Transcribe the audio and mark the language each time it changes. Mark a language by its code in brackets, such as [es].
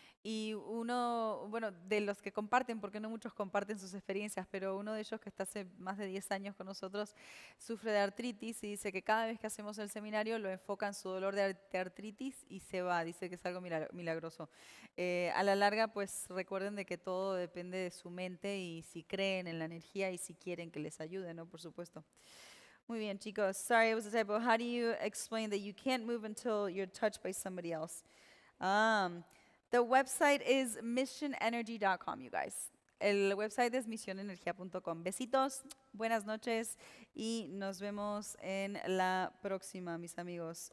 [es] Y uno, bueno, de los que comparten, porque no muchos comparten sus experiencias, pero uno de ellos que está hace más de 10 años con nosotros sufre de artritis y dice que cada vez que hacemos el seminario lo enfoca en su dolor de artritis y se va, dice que es algo milagroso. A la larga, pues recuerden de que todo depende de su mente y si creen en la energía y si quieren que les ayude, ¿no? Por supuesto. Muy bien, chicos. [en] Sorry, it was a typo. How do you explain that you can't move until you're touched by somebody else? The website is missionenergy.com, you guys. [es] El website es misionenergia.com. Besitos, buenas noches y nos vemos en la próxima, mis amigos.